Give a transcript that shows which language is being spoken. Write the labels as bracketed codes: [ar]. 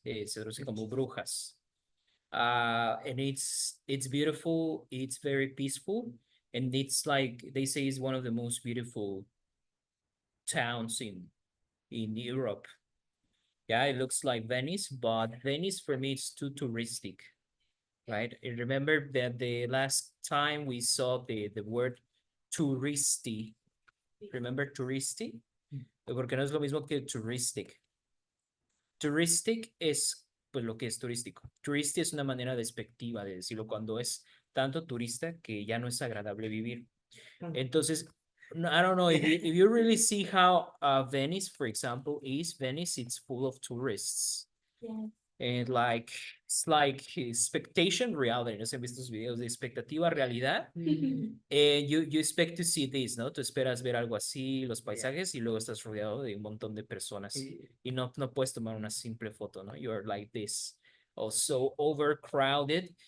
[es] Se traduce como brujas. [en] And it's beautiful, it's very peaceful, and it's like they say is one of the most beautiful towns in Europe. Yeah, it looks like Venice, but Venice for me is too touristic, right? And remember that the last time we saw the word touristy. Remember touristy? [es] Porque no es lo mismo que touristic. Touristic es pues lo que es turístico. Touristy es una manera despectiva de decirlo cuando es tanto turista que ya no es agradable vivir. [en] Entonces, I don't know if you really see how Venice, for example, is. Venice, it's full of tourists. Yes. And like, it's like expectation reality. [es] ¿No se han visto estos videos de expectativa realidad? [en] You expect to see this, ¿no? [es] Tú esperas ver algo así, los paisajes, y luego estás rodeado de un montón de personas. Y no puedes tomar una simple foto, ¿no? [en] You're like this, also overcrowded.